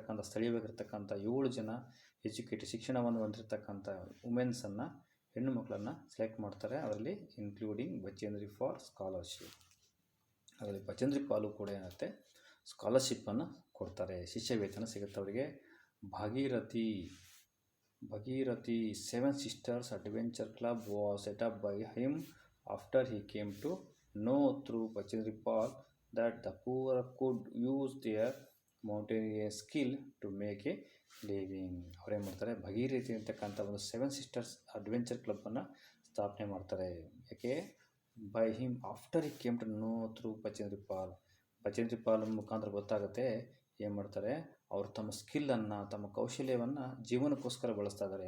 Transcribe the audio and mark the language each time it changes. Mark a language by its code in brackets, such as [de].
[kn] ಸ್ಥಳೀಯವಾಗಿರ್ತಕ್ಕಂಥ 7 ಜನ ಶಿಕ್ಷಣವನ್ನು ಹೊಂದಿರತಕ್ಕಂಥ ವುಮೆನ್ಸನ್ನು ಹೆಣ್ಣು ಮಕ್ಕಳನ್ನು ಸೆಲೆಕ್ಟ್ ಮಾಡ್ತಾರೆ. ಅದರಲ್ಲಿ [en] Including Bachendri for scholarship. [kn] ಅದರಲ್ಲಿ ಬಚೇಂದ್ರಿ ಪಾಲು ಕೂಡ ಏನಾಗುತ್ತೆ, ಸ್ಕಾಲರ್ಶಿಪ್ಪನ್ನು ಕೊಡ್ತಾರೆ, ಶಿಷ್ಯ ವೇತನ ಸಿಗುತ್ತೆ ಅವರಿಗೆ. [en] Bhagirathi 7 Sisters Adventure Club was set up by him after he came to know through Bachendri Pal that the poor could use their mountaineering skill to make a living. [kn] ಅವರೇನು ಮಾಡ್ತಾರೆ, ಭಾಗೀರಥಿ ಅಂತಕ್ಕಂಥ ಒಂದು 7 Sisters ಅಡ್ವೆಂಚರ್ ಕ್ಲಬ್ಬನ್ನು ಸ್ಥಾಪನೆ ಮಾಡ್ತಾರೆ. [en] ಯಾಕೆ, by him after he came to know through Bachendri Pal [kn] ಮುಖಾಂತರ ಗೊತ್ತಾಗುತ್ತೆ. ಏನು ಮಾಡ್ತಾರೆ, ಅವರು ತಮ್ಮ ಸ್ಕಿಲ್ಲನ್ನು, ತಮ್ಮ ಕೌಶಲ್ಯವನ್ನು ಜೀವನಕ್ಕೋಸ್ಕರ ಬಳಸ್ತಾ ಇದ್ದಾರೆ.